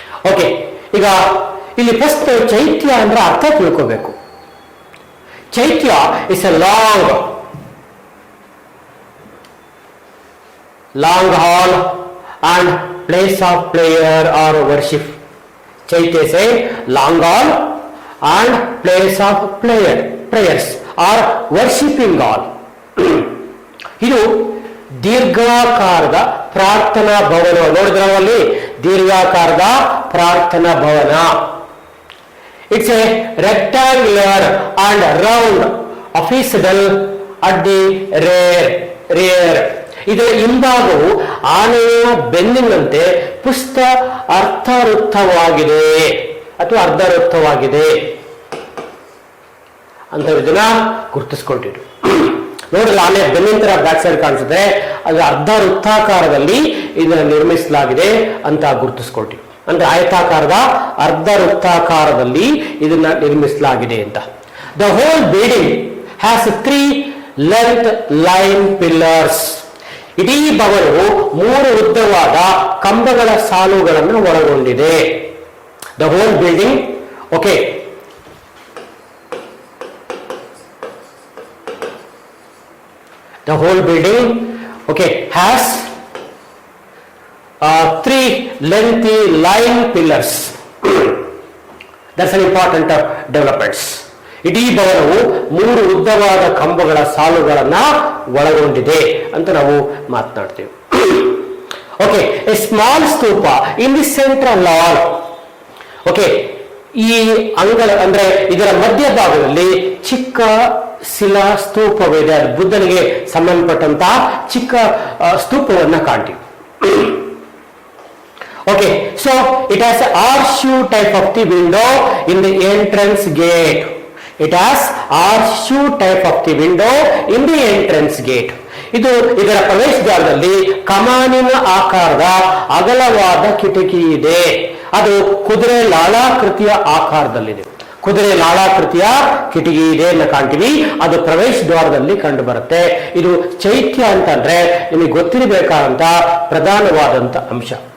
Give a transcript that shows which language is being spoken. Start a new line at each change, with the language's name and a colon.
Kannada: Okay, ಈಗ ಇಲ್ಲಿ first ಚೈತ್ಯ ಅಂದ್ರೆ ಅರ್ಥ ತಿಳ್ಕೋಬೇಕು.
English: Chaitya is a long hall and place of prayer or worship. Chaitya is a long hall and place of prayers or worshipping God.
Kannada: ಇದು ದೀರ್ಘಾಕಾರದ ಪ್ರಾರ್ಥನಾ ಭವನ. ನೋಡಿದ್ರೆ ಅಲ್ಲಿ ದೀರ್ಘಾಕಾರದ ಪ್ರಾರ್ಥನಾ ಭವನ.
English: It's a rectangular and round apsidal at the rear.
Kannada: ಇದರ ಹಿಂಭಾಗವು ಆನೆಯ ಬೆನ್ನಿನಂತೆ ಪುಷ್ಟ ಅರ್ಥವೃತ್ತವಾಗಿದೆ ಅಥವಾ ಅರ್ಧವೃತ್ತವಾಗಿದೆ ಅಂತ ಇದನ್ನ ಗುರುತಿಸ್ಕೊಳ್ತಿದ್ರು. ನೋಡಿದ್ರೆ ಆನೆ ಬೆನ್ನಿನ ಬ್ಯಾಕ್ ಸೈಡ್ ಕಾಣಿಸಿದ್ರೆ ಅದು ಅರ್ಧ ವೃತ್ತಾಕಾರದಲ್ಲಿ ಇದನ್ನ ನಿರ್ಮಿಸಲಾಗಿದೆ ಅಂತ ಗುರುತಿಸ್ಕೊಳ್ತೀವಿ. ಅಂದ್ರೆ ಆಯತಾಕಾರದ ಅರ್ಧ ವೃತ್ತಾಕಾರದಲ್ಲಿ ಇದನ್ನ ನಿರ್ಮಿಸಲಾಗಿದೆ ಅಂತ.
English: The whole building has 3 length line pillars.
Kannada: ಇಡೀ ಭವನವು 3 ಉದ್ದವಾದ ಕಂಬಗಳ ಸಾಲುಗಳನ್ನು ಒಳಗೊಂಡಿದೆ.
English: The whole building, okay, the whole building, okay, has 3 lengthy line pillars. That's an important developments.
Kannada: ಇಡೀ ಭವನವು 3 ಉದ್ದವಾದ ಕಂಬಗಳ ಸಾಲುಗಳನ್ನ ಒಳಗೊಂಡಿದೆ ಅಂತ ನಾವು ಮಾತನಾಡ್ತೇವೆ. Okay,
English: A small stupa in the central hall.
Kannada: Okay, ಈ ಅಂಗಳ ಅಂದ್ರೆ ಇದರ ಮಧ್ಯಭಾಗದಲ್ಲಿ ಚಿಕ್ಕ ಶಿಲಾ ಸ್ತೂಪವಿದೆ. ಅದು ಬುದ್ಧನಿಗೆ ಸಂಬಂಧಪಟ್ಟಂತಹ ಚಿಕ್ಕ ಸ್ತೂಪವನ್ನ ಕಾಣ್ತೀವಿ.
English: Okay, so it has horseshoe type of the window in the entrance gate. It has horseshoe type of the window in the entrance gate.
Kannada: ಇದು ಇದರ ಪ್ರವೇಶದ್ವಾರದಲ್ಲಿ ಕಮಾನಿನ ಆಕಾರದ ಅಗಲವಾದ ಕಿಟಕಿ ಇದೆ. ಅದು ಕುದುರೆ ಲಾಳಾಕೃತಿಯ ಆಕಾರದಲ್ಲಿದೆ. ಕುದುರೆ ಲಾಳಾಕೃತಿಯ ಕಿಟಕಿ ಇದೆ ಅಂತ ಕಾಣ್ತೀವಿ. ಅದು ಪ್ರವೇಶ ದ್ವಾರದಲ್ಲಿ ಕಂಡು ಬರುತ್ತೆ. ಇದು ಚೈತ್ಯ ಅಂತಂದ್ರೆ ನಿಮಗೆ ಗೊತ್ತಿರಬೇಕಾದಂತ ಪ್ರಧಾನವಾದಂತ ಅಂಶ.